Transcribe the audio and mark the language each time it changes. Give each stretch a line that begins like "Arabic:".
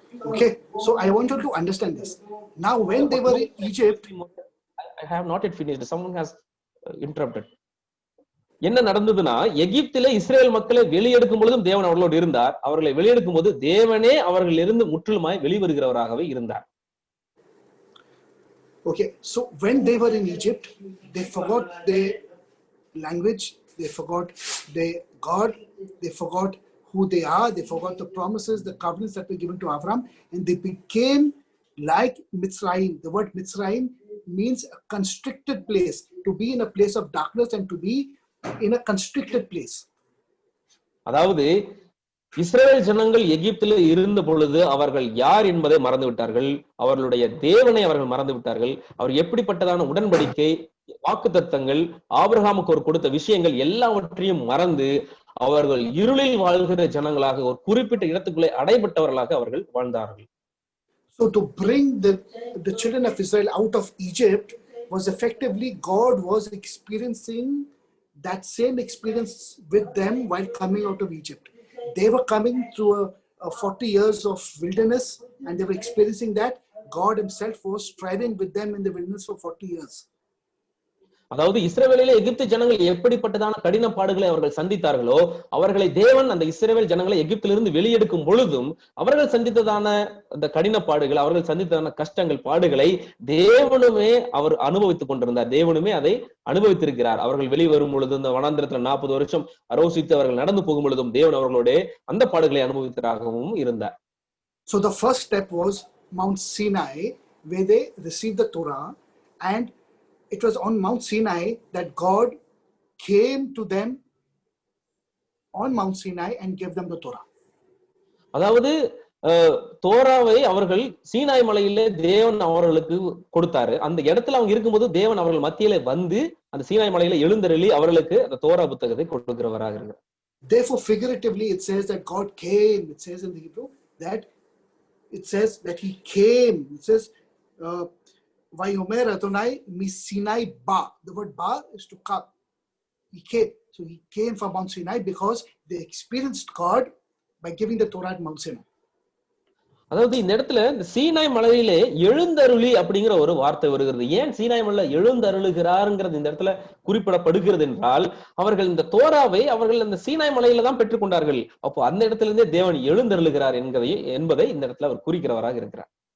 English: Okay, so I want you to understand this. Now when they were in Egypt, I have not yet finished. Someone has interrupted.
Tamil: என்ன நடந்ததுன்னா, எகிப்திலே Israel மக்களை வெளியெடுக்கும் பொழுதும் தேவன் அவர்களோடு இருந்தார். அவர்களை வெளியெடுக்கும் போது தேவனே அவர்கள் இருந்து முற்றிலுமாய் வெளிவருகிறவராகவே இருந்தார்.
English: Okay, so when they were in Egypt, they forgot their language, they forgot their God, they forgot who they are, they forgot the promises, the covenants that were given to Abraham, and they became like Mitzrayim. The word Mitzrayim means a constricted place, to be in a place of darkness and to be in a constricted place.
Tamil: அதாவது இஸ்ரவேல் ஜனங்கள் எகிப்தில் இருந்த பொழுது அவர்கள் யார் என்பதை மறந்து விட்டார்கள். அவர்களுடைய தேவனை அவர்கள் மறந்து விட்டார்கள். அவர் எப்படிப்பட்டதான உடன்படிக்கை, வாக்குத்தத்தங்கள், ஆபிரகாமுக்கு ஒரு கொடுத்த விஷயங்கள் எல்லாவற்றையும் மறந்து அவர்கள் இருளில் வாழ்கிற ஜனங்களாக, ஒரு குறிப்பிட்ட இடத்துக்குள்ளே அடைபட்டவர்களாக அவர்கள் வாழ்ந்தார்கள்.
English: So to bring the children of Israel out of Egypt was effectively God was experiencing that same experience with them while coming out of Egypt. They were coming through a 40 years of wilderness, and they were experiencing that. God himself was striving with them in the wilderness for 40 years.
Tamil: அதாவது இஸ்ரவேலிலே எகிப்து ஜனங்கள் எப்படிப்பட்டதான கடின பாடுகளை அவர்கள் சந்தித்தார்களோ, அவர்களை தேவன் அந்த இஸ்ரவேல் ஜனங்களை எகிப்திலிருந்து வெளியெடுக்கும் பொழுதும் அவர்கள் சந்தித்ததான அந்த கடின பாடுகள், அவர்கள் சந்தித்ததான கஷ்டங்கள், பாடுகளை தேவனுமே அவர் அனுபவித்துக் கொண்டிருந்தார். தேவனுமே அதை அனுபவித்திருக்கிறார். அவர்கள் வெளிவரும் பொழுது, இந்த வனாந்திரத்துல 40 வருஷம் அரோசித்து அவர்கள் நடந்து போகும் பொழுதும் தேவன் அவர்களோட அந்த பாடுகளை அனுபவித்தராகவும் இருந்தார்.
English: So the first step was Mount Sinai, where they received the Torah, and it was on Mount Sinai that God came to them on Mount Sinai and gave them the Torah.
Tamil: அதாவது தோராவை அவர்கள் சீனாய் மலையிலே தேவன் அவர்களுக்கு கொடுத்தாரு. அந்த இடத்துல அவங்க இருக்கும்போது தேவன் அவர்கள் மத்தியிலே வந்து அந்த சீனாய் மலையில எழுந்தருளி அவர்களுக்கு அந்த தோரா புத்தகத்தை கொடுக்கிறவராக இருக்கிறார்.
English: Therefore, figuratively, it says that God came. It says in the Hebrew that it says that He came. It says,
Hebrew: "Vayomer Adonai mi Sinai ba."
English: The word ba is to come. He came. So He came from Mount Sinai because they experienced God by giving the Torah at Mount Sinai.
Tamil: அதாவது இந்த இடத்துல இந்த சீனாய் மலையிலே எழுந்தருளி அப்படிங்கிற ஒரு வார்த்தை வருகிறது. ஏன் சீனாய் மலையில எழுந்தருளுகிறாருங்கிறது இந்த இடத்துல குறிப்பிடப்படுகிறது என்றால், அவர்கள் இந்த தோராவை அவர்கள் அந்த சீனாய் மலையில தான் பெற்றுக்கொண்டார்கள். அப்போ அந்த இடத்துல இருந்தே தேவன் எழுந்தருளுகிறார் என்பதை இந்த இடத்துல அவர் குறிக்கிறவராக இருக்கிறார்.